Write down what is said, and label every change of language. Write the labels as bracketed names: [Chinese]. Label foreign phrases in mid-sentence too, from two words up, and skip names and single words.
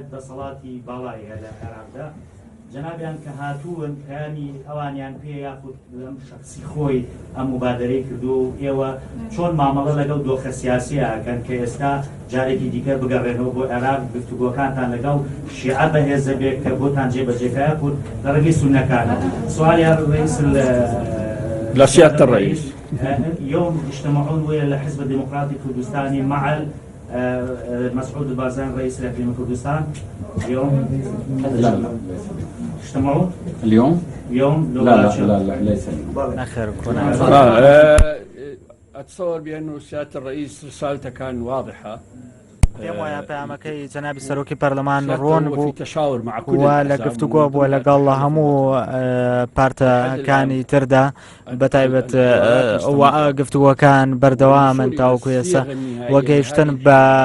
[Central Kurdish] دەسەڵاتی باڵایە لە عێراقدا جەنابیان کە هاتوون پەیامی ئەوانیان پێ یاخود لەم شەخسی خۆی ئەم مبادرەی کردو و ئێوە چۆن مامەڵە لەگەڵ دۆخە سیاسی ئەکەن کە ئێستا جارێکی دیکە بگەڕێنەوە بۆ عێراق گفتوگۆکانتان لەگەڵ شیعە بەهێزە بێت کە بۆتان جێبەجێکایە کورد لە ڕێگەی سونەکانە سوالیان ڕئیس [Arabic] لا سيادة الرئيس يوم يجتمعون ويا الحزب الديمقراطي الكردستاني مع مسعود البارزاني رئيس الاقليم كردستان اليوم لا يجتمعون اليوم لا ليس [Central Kurdish] نخير [Arabic] أتصور بأنه سيادة الرئيس رسالته كان واضحة [Central Kurdish] پێم وایە پەیامەکەی جەنابی سەرۆکی پەرلەمان ڕۆن بوو و لە گفتوگۆ بووە لەگەڵ هەموو پارتەکانی تردا بەتایبەت گفتوگۆکان بەردەوامن تاوەکو ئێستا وەگەیشتن بە